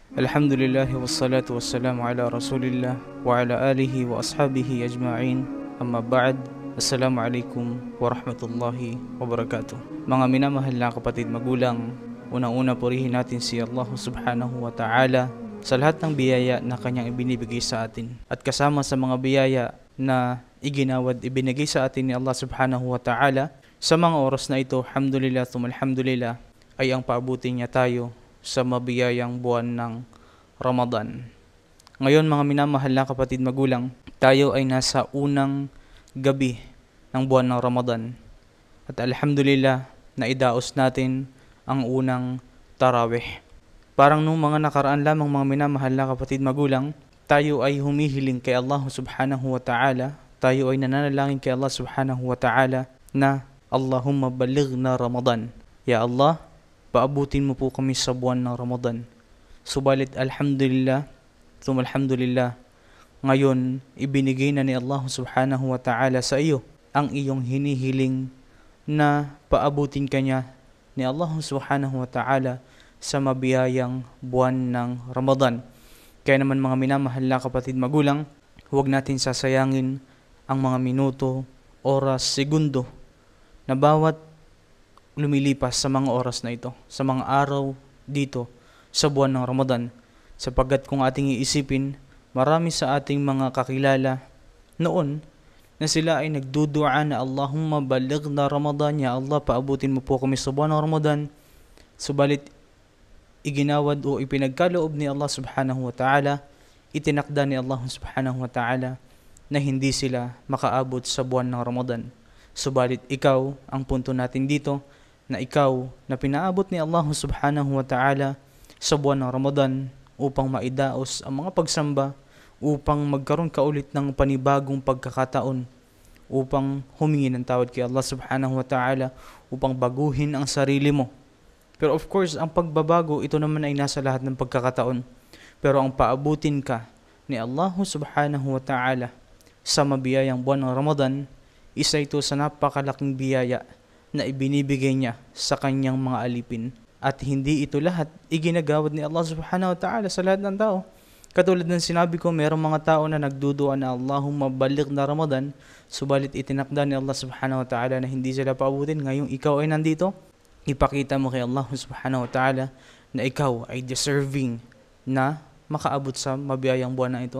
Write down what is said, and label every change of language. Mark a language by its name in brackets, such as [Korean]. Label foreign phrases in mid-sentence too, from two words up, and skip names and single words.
[Arabic] الحمد لله والصلاة والسلام على رسول الله وعلى آله وأصحابه أجمعين. أما بعد. السلام عليكم ورحمة الله وبركاته. [Filipino] Mga minamahal na kapatid magulang, unang-una purihin natin si Allah [Arabic] سبحانه وتعالى [Filipino] sa lahat ng biyaya na kanyang ibinibigay sa atin. At kasama sa mga biyaya na iginawad ibinigay sa atin ni Allah [Arabic] سبحانه وتعالى, [Filipino] sa mga oras na ito, [Arabic] الحمد لله الحمد لله, [Filipino] ay ang paabutin niya tayo sa mabiyayang buwan ng Ramadan. Ngayon mga minamahal na kapatid magulang, tayo ay nasa unang gabi ng buwan ng Ramadan. At alhamdulillah, naidaos natin ang unang tarawih. Parang nung mga nakaraan lamang mga minamahal na kapatid magulang, tayo ay humihiling kay Allah [Arabic] سبحانه وتعالى, [Filipino] tayo ay nananalangin kay Allah [Arabic] سبحانه وتعالى [Filipino] na [Arabic] اللهم بلغنا رمضان. يا الله, [Filipino] paabutin mo po kami sa buwan ng Ramadan. Subalit alhamdulillah, ngayon ibinigay na ni Allah [Arabic] سبحانه وتعالى [Filipino] sa iyo ang iyong hinihiling na paabutin kanya ni Allah [Arabic] سبحانه وتعالى [Filipino] sa mabiyayang buwan ng Ramadan. Kaya naman mga minamahal na kapatid magulang, huwag natin sasayangin ang mga minuto, oras, segundo na bawat lumilipas sa mga oras na ito, sa mga araw dito sa buwan ng Ramadan, sapagkat kung ating iisipin, marami sa ating mga kakilala noon na sila ay nagdudua na [Arabic] اللهم بلغنا رمضان، يا الله [Filipino] paabutin mo po kami sa buwan ng Ramadan. Subalit iginawad o ipinagkaloob ni Allah [Arabic] سبحانه وتعالى, [Filipino] itinakda ni Allah [Arabic] سبحانه وتعالى [Filipino] na hindi sila makaabot sa buwan ng Ramadan. Subalit ikaw, ang punto natin dito, na ikaw na pinaabot ni Allah [Arabic] سبحانه وتعالى [Filipino] sa buwan ng Ramadan upang maidaos ang mga pagsamba, upang magkaroon ka ulit ng panibagong pagkakataon, upang humingi ng tawad kay Allah [Arabic] سبحانه وتعالى, [Filipino] upang baguhin ang sarili mo. Pero [English] of course, [Filipino] ang pagbabago, ito naman ay nasa lahat ng pagkakataon. Pero ang paabutin ka ni Allah [Arabic] سبحانه وتعالى [Filipino] sa mabiyayang buwan ng Ramadan, isa ito sa napakalaking biyaya na ibinibigay niya sa kanyang mga alipin. At hindi ito lahat iginagawad ni Allah [Arabic] سبحانه وتعالى [Filipino] sa lahat ng tao. Katulad ng sinabi ko, mayroong mga tao na nagdudua na [Arabic] اللهم بلغنا رمضان, [Filipino] subalit itinakda ni Allah [Arabic] سبحانه وتعالى [Filipino] na hindi sila paabutin. Ngayong ikaw ay nandito, ipakita mo kay Allah [Arabic] سبحانه وتعالى [Filipino] na ikaw ay deserving na makaabot sa mabiyayang buwan na ito.